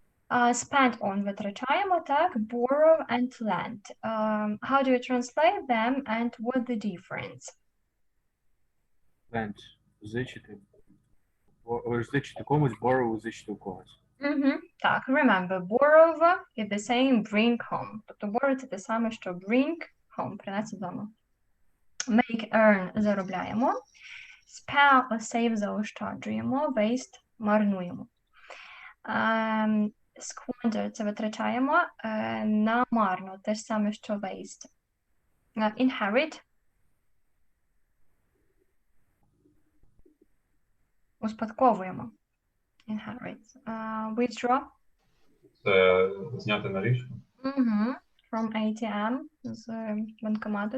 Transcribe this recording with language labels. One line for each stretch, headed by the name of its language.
English: Spend on
Ukrainian: витрачаємо, так,
English: borrow and lend. How do you translate them and what's the difference?
Ukrainian: Lend. Позичити. Позичити комусь,
English: borrow,
Ukrainian: позичити у когось.
English: Так, remember, borrow is the same bring home.
Ukrainian: Тобто
English: borrow
Ukrainian: – це те саме, що
English: bring home,
Ukrainian: принести додому.
English: Make, earn –
Ukrainian: заробляємо.
English: Spell, save –
Ukrainian: заощаджуємо. Waste – марнуємо. Squander – це витрачаємо. Намарно – те ж саме, що waste. Inherit – успадковуємо.
English: Inherit. Withdraw –
Ukrainian: Це зняти налічку.
English: From ATM,
Ukrainian: з банкомату.